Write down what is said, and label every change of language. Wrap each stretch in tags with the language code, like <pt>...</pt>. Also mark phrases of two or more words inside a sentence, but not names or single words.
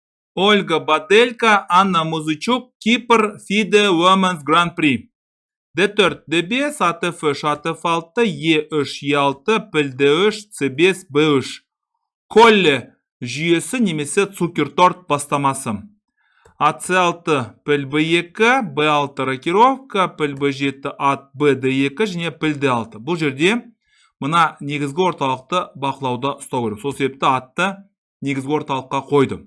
<kk>Ольга Баделька, Анна Музычук, Кипр, FIDE Women's Grand Prix. D4, D5, ATF, ATF6, E3, E6, PIL D3, C5, B3. Kolle jүйесі немесе цукерторт бастамасы. AC6, PIL B2, B6 рокировка, PIL B7, ат B D2 және PIL D6. Бұл жерде мына негізгі орталықты бақылауда ұстау керек. Сол себепті атты негізгі орталыққа қойдым.</kk>